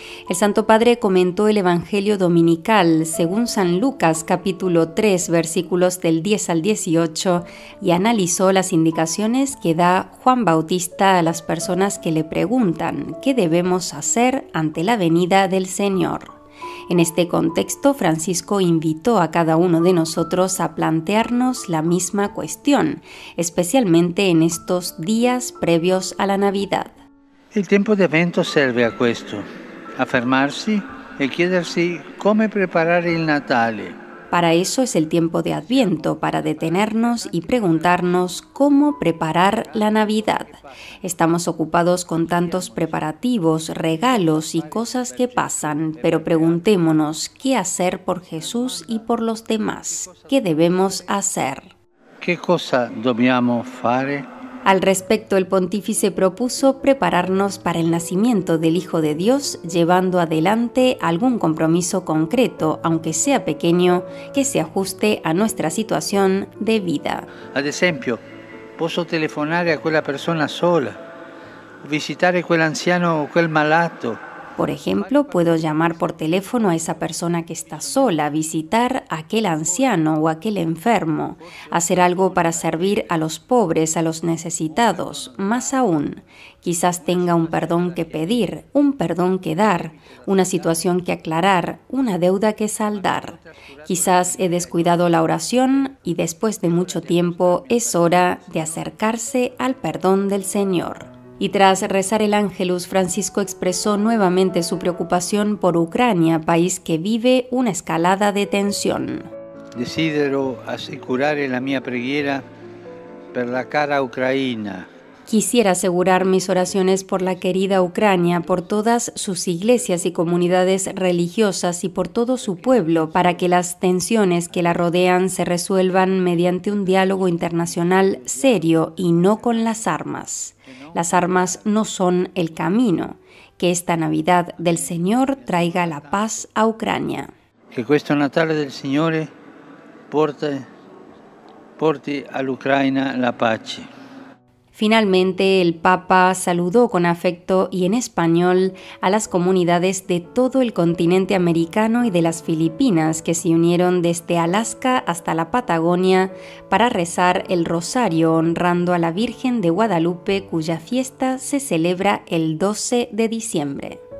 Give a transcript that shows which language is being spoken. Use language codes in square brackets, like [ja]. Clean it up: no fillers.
[es] El Santo Padre comentó el Evangelio dominical según San Lucas capítulo 3 versículos del 10 al 18 y analizó las indicaciones que da Juan Bautista a las personas que le preguntan qué debemos hacer ante la venida del Señor. En este contexto, Francisco invitó a cada uno de nosotros a plantearnos la misma cuestión, especialmente en estos días previos a la Navidad. [it] Il tempo di Avvento serve a questo, a fermarsi e chiedersi come preparare il Natale. [es] Para eso es el tiempo de Adviento, para detenernos y preguntarnos cómo preparar la Navidad. Estamos ocupados con tantos preparativos, regalos y cosas que pasan, pero preguntémonos qué hacer por Jesús y por los demás. ¿Qué debemos hacer? [it] ¿Qué cosa dobbiamo fare? [es] Al respecto, el pontífice propuso prepararnos para el nacimiento del Hijo de Dios, llevando adelante algún compromiso concreto, aunque sea pequeño, que se ajuste a nuestra situación de vida. [it] Ad esempio, posso telefonare a quella persona sola, visitare quell'anziano o quel malato, [es] Por ejemplo, puedo llamar por teléfono a esa persona que está sola, visitar a aquel anciano o aquel enfermo, hacer algo para servir a los pobres, a los necesitados. Más aún, quizás tenga un perdón que pedir, un perdón que dar, una situación que aclarar, una deuda que saldar. Quizás he descuidado la oración y después de mucho tiempo es hora de acercarse al perdón del Señor. Y tras rezar el Ángelus, Francisco expresó nuevamente su preocupación por Ucrania, país que vive una escalada de tensión. [it] Desidero assicurare la mia preghiera per la cara Ucraina. [es] Quisiera asegurar mis oraciones por la querida Ucrania, por todas sus iglesias y comunidades religiosas y por todo su pueblo, para que las tensiones que la rodean se resuelvan mediante un diálogo internacional serio y no con las armas. Las armas no son el camino. Que esta Navidad del Señor traiga la paz a Ucrania. [it] Que questo Natale del Signore porti all'Ucraina la pace. [es] Finalmente, el Papa saludó con afecto y en español a las comunidades de todo el continente americano y de las Filipinas que se unieron desde Alaska hasta la Patagonia para rezar el rosario honrando a la Virgen de Guadalupe, cuya fiesta se celebra el 12 de diciembre.